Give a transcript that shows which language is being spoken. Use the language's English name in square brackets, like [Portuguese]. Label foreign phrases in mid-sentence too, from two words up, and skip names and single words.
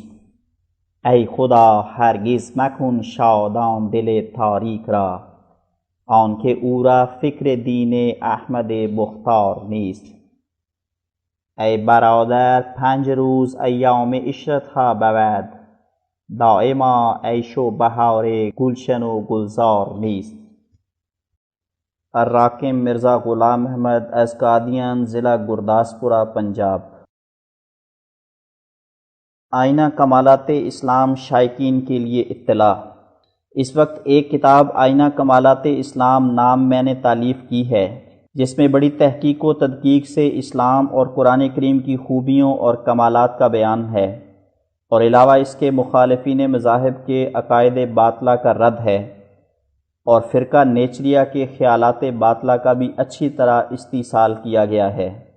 [Persian] ای خدا هرگز مکن شادان دل تاریک را، آنکه او را فکر دین احمد مختار نیست۔ ای برادر 5 روز ایام عشرتها بود، دائما عیش و بهار گلشن و گلزار نیست۔ [Urdu] الراکم مرزا غلام احمد از قادیان، ضلع گرداسپورہ، پنجاب۔ آئینہ کمالات اسلام شائقین کے لیے اطلاع۔ اس وقت ایک کتاب آئینہ کمالات اسلام نام میں نے تالیف کی ہے، جس میں بڑی تحقیق و تدقیق سے اسلام اور قرآن کریم کی خوبیوں اور کمالات کا بیان ہے، اور علاوہ اس کے مخالفین مذاہب کے عقائد باطلہ کا رد ہے، اور فرقہ نیچریہ کے خیالات باطلہ کا بھی اچھی طرح استحصال کیا گیا ہے۔